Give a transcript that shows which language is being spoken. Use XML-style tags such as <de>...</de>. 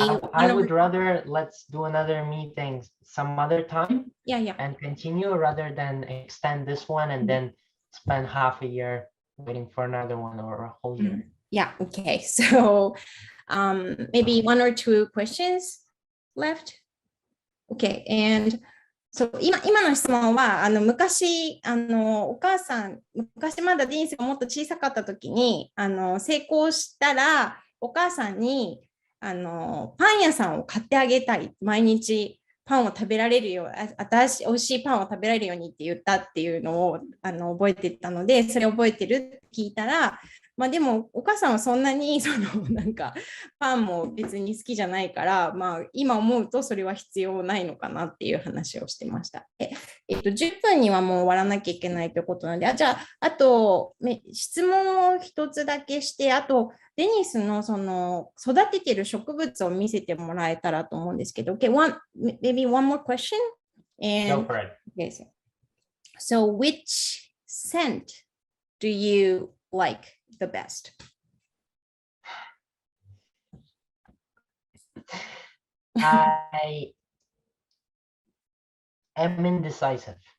<en>I would rather let's do another meeting some other time. Yeah. And continue rather than extend this one and then spend half a year waiting for another one or a whole year. Yeah, okay. So maybe one or two questions left. Okay, and so</en> <ja>今の質問は昔お母さん昔まだディニスがもっと小さかった時に成功したらお母さんにパン屋さんを買ってあげたい、毎日パンを食べられるよう、美味しいパンを食べられるようにって言ったっていうのを覚えてたので、それ覚えてるって聞いたら、まあでもお母さんはそんなになんかパンも別に好きじゃないから、まあ今思うとそれは必要ないのかなっていう話をしてました。 10分にはもう終わらなきゃいけないということなので、じゃああと質問を一つだけして、あとデニスの育ててる植物を見せてもらえたらと思うんですけど、</ja> <en>okay, maybe one more question. Go for it. Okay, so which scent do you like the best? I am indecisive.</en>